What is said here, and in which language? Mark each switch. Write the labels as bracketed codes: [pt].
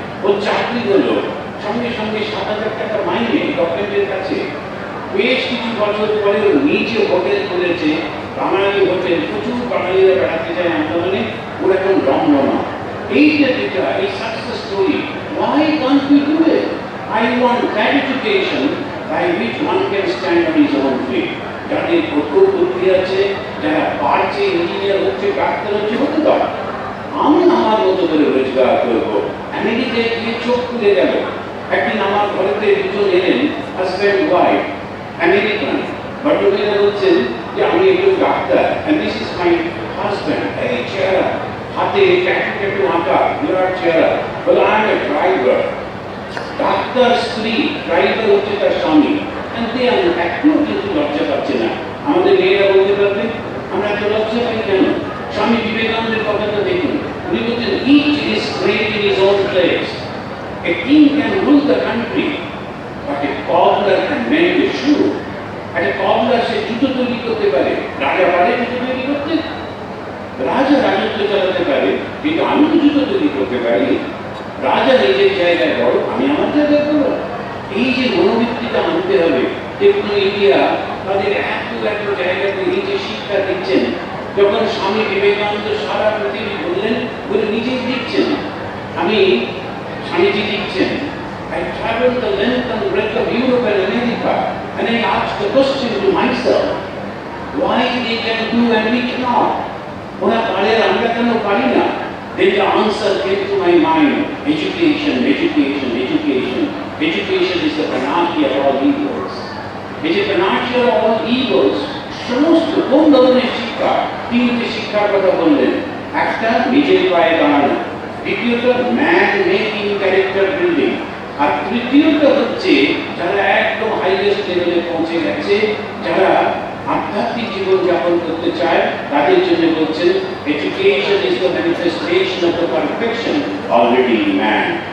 [bn] ওর চাকরি হলো, সঙ্গে সঙ্গে 7,000 টাকা মাইনে গভর্নমেন্টের কাছে। বেশ কিছু বছর পরে ওর নিজে হোটেল খুলেছে, বাঙালি হোটেল, প্রচুর বাঙালিরা বেড়াতে যায় আন্দোলনে, ওর এখন রমরমা। এইটা যেটা এই success story, [en] why can't we do it? I want that education by which one can stand on his own feet. [bn] যাদের কত বুদ্ধি আছে, যারা পারছে, ইঞ্জিনিয়ার হচ্ছে, ডাক্তার হচ্ছে, হতে পারে। আমি আমার মতো করে রোজগার করবো। আমেরিকায় গিয়ে চোখ খুলে গেল। একদিন আমার ঘরেতে দুজন এলেন, হাজব্যান্ড ওয়াইফ, আমেরিকান। ভদ্রমহিলা বলছেন যে আমি একজন doctor, [en] and this is my husband. [bn] এই চেহারা, হাতে ট্যাটু আঁকা, বিরাট চেহারা। বলে [en] I am a driver. [bn] Doctor স্ত্রী, ড্রাইভার হচ্ছে তার স্বামী। [en] and they are [bn] একটু কিন্তু লজ্জা পাচ্ছে না। আমাদের মেয়েরা বলতে পারবে আমরা এত লজ্জা পাই কেন? স্বামী বিবেকানন্দের কথাটা দেখুন, উনি বলছেন [en] each is great in his own place. A king can rule the country, but a cobbler can mend a shoe. [bn] একটা কবলার সে জুতো তৈরি করতে পারে, রাজা পারে জুতো তৈরি করতে? রাজা রাজত্ব চালাতে পারে, কিন্তু আমি তো জুতো তৈরি করতে পারি। রাজা নিজের জায়গায় বড়, আমি আমার জায়গায় বড়। এই যে মনোবৃত্তিটা আনতে হবে। দেখুন ইন্ডিয়া তাদের এত জায়গাতে এই যে শিক্ষা দিচ্ছেন, যখন স্বামী বিবেকানন্দ সারা পৃথিবী বললেন, বলে নিজেই দিচ্ছেন। আমি স্বামীজি দিচ্ছেন, [en] I traveled the length and breadth of Europe and America, and I asked the question to myself, why they can do and we cannot? [bn] ওরা পারে, আমরা কেন পারি না? [en] Then the answer came to my mind, education, education, education. Education is the panacea of all evils. It is the panacea of all evils. [bn] সমস্ত কোন ধরনের শিক্ষা? তিনটি শিক্ষার কথা বললেন। একটা নিজের পায়ে দাঁড়ানো, দ্বিতীয়ত ম্যান মেকিং ক্যারেক্টার বিল্ডিং, আর তৃতীয়ত হচ্ছে যারা একদম হাইয়েস্ট লেভেলে পৌঁছে গেছে, যারা আধ্যাত্মিক জীবন যাপন করতে চায়, তাদের জন্য বলছেন [en] Education is the manifestation of the perfection already in man.